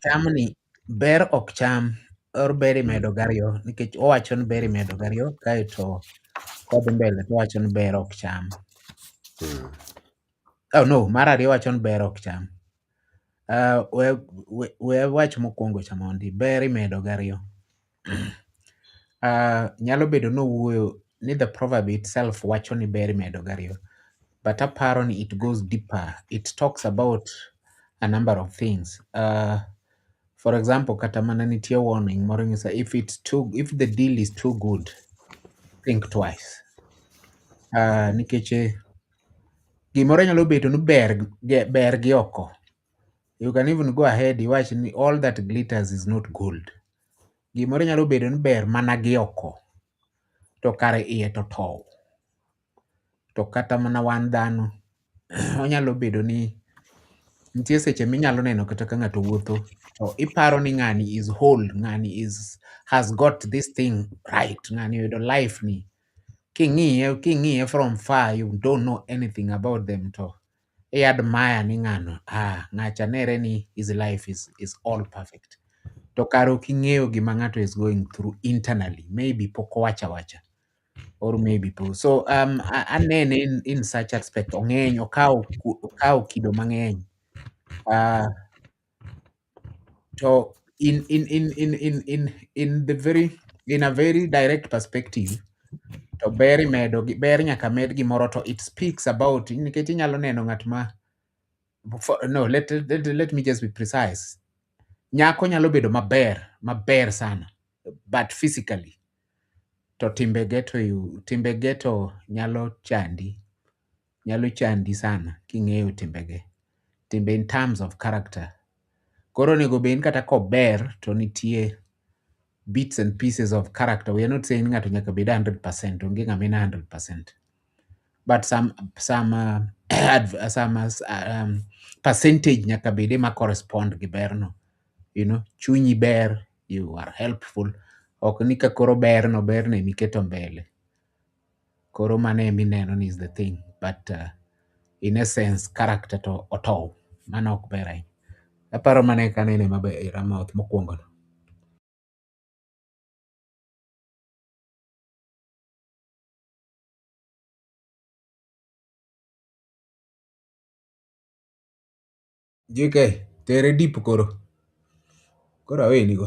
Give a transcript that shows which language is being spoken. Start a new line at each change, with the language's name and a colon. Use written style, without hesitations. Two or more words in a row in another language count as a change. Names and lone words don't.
Luo (Kenya and Tanzania): cham ni, ber ok cham or ber imedo gario, nikech owacho ni ber imedo gario, kaeto kodhi mbele to owacho ni ber ok cham.
English: Oh no,
Luo (Kenya and Tanzania): mar ariyo owacho ni ber ok cham. We wach mokwongo cha mondi, ber imedo gario. Nyalo bedo nowuoyo ni
English: the proverb itself
Luo (Kenya and Tanzania): wacho ni ber imedo gario, but aparo ni
English: it goes deeper. It talks about a number of things. For example,
Luo (Kenya and Tanzania): kata mana nitie warning moro ng'isa,
English: if the deal is too good, think twice.
Luo (Kenya and Tanzania): Nikech gimoro nyalo bedo ni ber gi oko,
English: You can even go ahead
Luo (Kenya and Tanzania): iwach ni
English: all that glitters is not gold.
Luo (Kenya and Tanzania): Gimoro nyalo bedo ni ber mana gi oko, to kare iye to tow. To kata mana wan dhano, onyalo bedo ni nitie seche minyalo neno kata ka ng'ato wuotho, to iparo ni ng'ani
English: is whole,
Luo (Kenya and Tanzania): ng'ani
English: has got this thing right,
Luo (Kenya and Tanzania): ng'ani oyudo life ni.
English: King'iye from far, you don't know anything about them, to I admire
Luo (Kenya and Tanzania): ni ng'ano, ng'acha nere ni
English: his life is all perfect.
Luo (Kenya and Tanzania): To kare ok ing'eyo gima ng'ato
English: is going through internally, maybe
Luo (Kenya and Tanzania): pok owacho awacha,
English: or maybe po. So anene in such aspect,
Luo (Kenya and Tanzania): ong'eny, okawo kido mang'eny. To
English: in a very direct perspective,
Luo (Kenya and Tanzania): to ber nyaka med gimoro,
English: to it speaks about,
Luo (Kenya and Tanzania): nikech inyalo neno ng'at ma, no,
English: let me just be precise.
Luo (Kenya and Tanzania): Nyako nyalo bedo maber sana,
English: but physically
Luo (Kenya and Tanzania): to timbege to nyalo chandi sana king'eyo timbe
English: in terms of character.
Luo (Kenya and Tanzania): Koro onego bed kata kober to nitie
English: bits and pieces of character. We are not saying
Luo (Kenya and Tanzania): ng'ato nyaka bed 100%, onge ng'ama 100%,
English: but some percentage
Luo (Kenya and Tanzania): nyaka bede ma correspond gi berno. Chunyi ber,
English: you are helpful,
Luo (Kenya and Tanzania): ok ni ka koro berno miketo mbele, koro mano emineno ni
English: is the thing, but in essence character
Luo (Kenya and Tanzania): to otow, mano ok ber ahinya. Aparo mane kanene maber Ramoth mokwongo no. JK, tere deep koro aweni go.